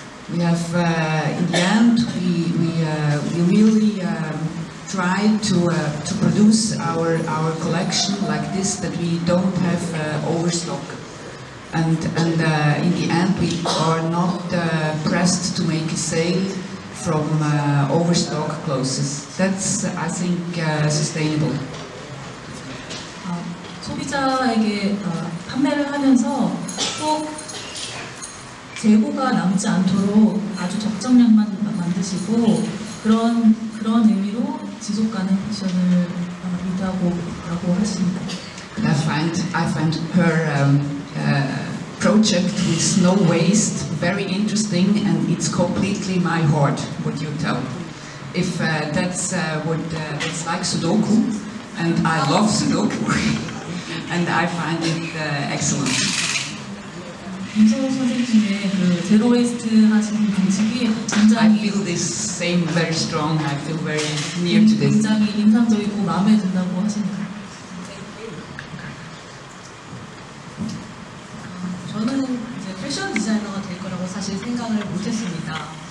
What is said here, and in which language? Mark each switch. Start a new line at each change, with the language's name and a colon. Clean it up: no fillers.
English: We have, in the end, we really try to produce our collection like this, that we don't have overstock. And in the end, we are not pressed to make a sale from overstock clothes. That's, I think, sustainable.
Korean: 소비자에게 판매를 하면서 꼭 재고가 남지 않도록 아주 적정량만 만드시고 그런 의미로 지속 가능 패션을 유도하고 하십니다.
English: I find her project with no waste very interesting, and it's completely my heart. What you tell? If that's what it's like Sudoku, and I love Sudoku. And I find it excellent.
Korean: 김소호 선생님의 그 제로 웨이스트 하시는 방식이 굉장히
English: I feel this same very strong. I feel very near to this.
Korean: 굉장히 인상적이고 마음에 든다고 하십니다. 저는 이제 패션 디자이너가 될 거라고 사실 생각을 못했습니다.